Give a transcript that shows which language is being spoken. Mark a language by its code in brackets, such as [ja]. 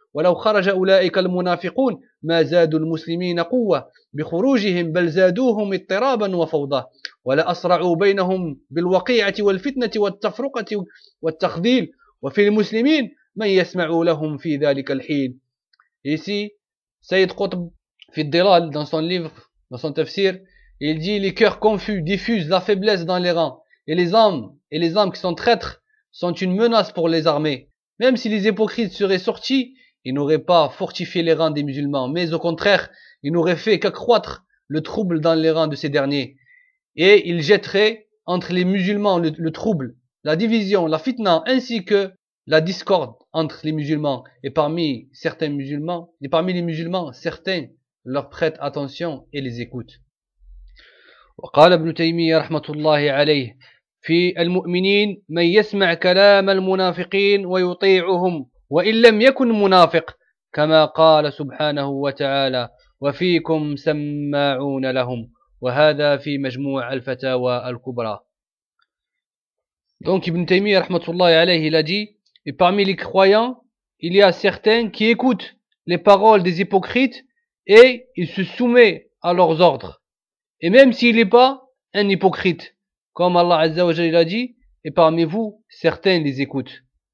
[ar] ولو خرج أولئك المنافقون ما زادوا المسلمين قوة بخروجهم بل زادوهم اضطرابا وفوضى ولا أسرعوا بينهم بالوقيعة والفتنة والتفرقة والتخذيل وفي المسلمين من يسمع لهم في ذلك الحين. [fr] Ici, Sayyid Qutb, في الضلال, dans son livre, dans son tafsir, il dit: les cœurs confus diffusent la faiblesse dans les rangs, et les hommes qui sont traîtres sont une menace pour les armées. Même si les hypocrites seraient sortis, ils n'auraient pas fortifié les rangs des musulmans, mais au contraire, ils n'auraient fait qu'accroître le trouble dans les rangs de ces derniers. Et ils jetteraient entre les musulmans le trouble, la division, la fitna, ainsi que la discorde entre les musulmans. Et parmi les musulmans, certains leur prêtent attention et les écoutent. [ar] وقال ابن تيمية رحمة الله عليه في المؤمنين من يسمع كلام المنافقين ويطيعهم وإن لم يكن منافق كما قال سبحانه وتعالى وفيكم سماعون لهم وهذا في مجموع الفتاوى الكبرى. [fr] Donc Ibn Taymiyyah rahmatullah alayhi il a dit, et parmi les croyants il y a certains qui écoutent les paroles des hypocrites et ils se soumettent à leurs ordres, et même s'il n'est pas un hypocrite, comme Allah azza wa jalla a dit, et parmi vous certains les écoutent.